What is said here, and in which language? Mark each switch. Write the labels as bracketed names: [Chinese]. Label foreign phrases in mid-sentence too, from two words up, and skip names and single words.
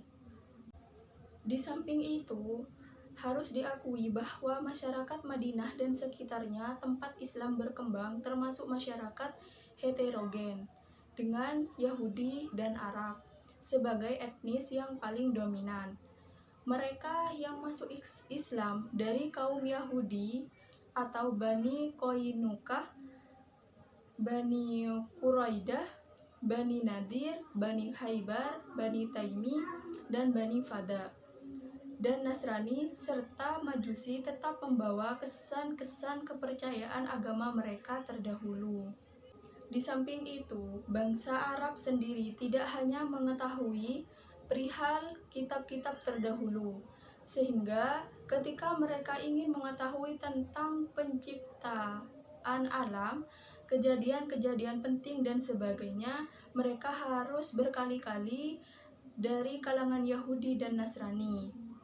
[Indonesian] Di samping itu, harus diakui bahwa masyarakat Madinah dan sekitarnya tempat Islam berkembang termasuk masyarakat heterogen dengan Yahudi dan Arab sebagai etnis yang paling dominan. Mereka yang masuk Islam dari kaum Yahudi atau Bani Qoinukah, Bani Quraidah, Bani Nadir, Bani Khaybar, Bani Taimi, dan Bani Fada dan Nasrani serta Majusi tetap membawa kesan-kesan kepercayaan agama mereka terdahulu. Di samping itu, bangsa Arab sendiri tidak hanya mengetahui perihal kitab-kitab terdahulu, sehingga ketika mereka ingin mengetahui tentang penciptaan alam, kejadian-kejadian penting dan sebagainya, mereka harus berkali-kali dari kalangan Yahudi dan Nasrani.